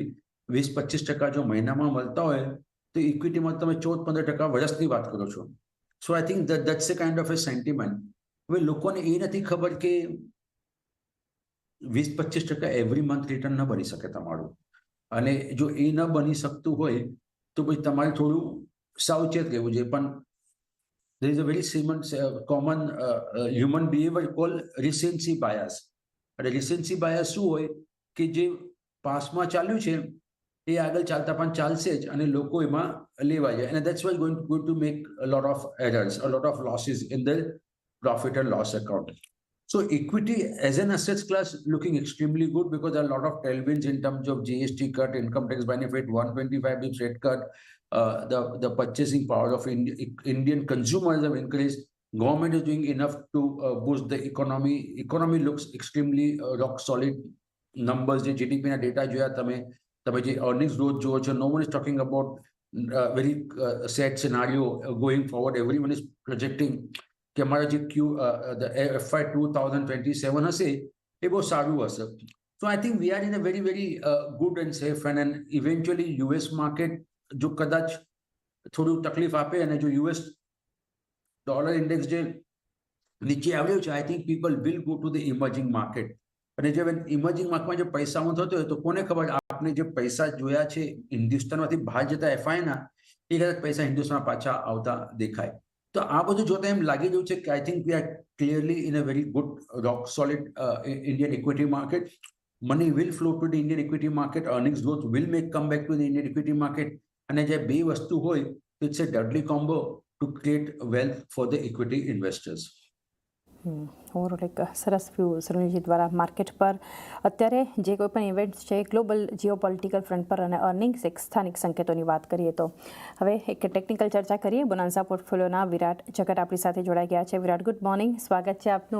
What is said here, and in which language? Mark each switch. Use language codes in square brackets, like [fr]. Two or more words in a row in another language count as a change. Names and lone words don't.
[gu] 20-25% જો મહિનામાં મળતા હોય, તો ઇક્વિટીમાં તમે 14-15% વર્ષની વાત કરો છો. [en] So I think that's a kind of a sentiment. [gu] હવે લોકોને એ નથી ખબર કે [en] 20-25% every month return [gu] ન બની શકે તમારું. અને જો એ ન બની શકતું હોય તો પછી તમારે થોડું સાવચેત રહેવું જોઈએ. [en] પણ there is a very common human behavior called recency bias. [gu] અને [en] recency bias [gu] શું હોય કે જે પાસ્ટમાં ચાલ્યું છે એ આગળ ચાલતા પણ ચાલશે જ અને લોકો એમાં લેવા જાય. [en] અને that's why going to make a lot of errors, a lot of losses in the profit and loss account. So equity as an asset class looking extremely good because there are a lot of tailwinds in terms of GST cut, income tax benefit, 125 bps rate cut, the purchasing power of Indian consumers have increased. Government is doing enough to boost the economy. Economy looks extremely rock solid. Numbers, [gu] જે GDP ના ડેટા જોયા તમે જે [en] earnings growth [gu] જોવો છો, [en] no one is talking about very sad scenario going forward. Everyone is projecting [gu] કે અમારા જે FY 2027 હશે એ બહુ સારું હશે. [en] So I think we are in a very very good and safe and eventually US market [gu] જો કદાચ થોડું તકલીફ આપે અને જો [en] US dollar index [gu] જે નીચે આવ્યો છે, [en] I think people will go to the emerging market. [gu] અને જે [en] emerging marketમાં [gu] જે પૈસામાં થતો હોય તો કોને ખબર આપણે જે પૈસા જોયા છે હિન્દુસ્તાનમાંથી બહાર જતા FI ના એ કદાચ પૈસા હિન્દુસ્તાન પાછા આવતા દેખાય. તો આ બધું જોતા એમ લાગી રહ્યું છે કે [en] I think we are clearly in a very good rock solid Indian equity market. Money will flow to the Indian equity market. Earnings growth will make come back to the Indian equity market. [gu] અને જે બે વસ્તુ હોય [en] it's a deadly combo to create wealth for the equity investors. [gu] ઓવરઓલ એક સરસ વ્યૂ સરુણીજી દ્વારા માર્કેટ પર અત્યારે જે કોઈ પણ ઇવેન્ટ્સ છે [en] global geopolitical front [gu] પર અને અર્નિંગ્સ એક સ્થાનિક સંકેતોની વાત કરીએ તો હવે એક ટેકનિકલ ચર્ચા કરીએ. બોનાન્સા પોર્ટફોલિયોના વિરાટ જગત આપણી સાથે જોડાઈ ગયા છે. વિરાટ, [en] good morning, [gu] સ્વાગત છે આપનું.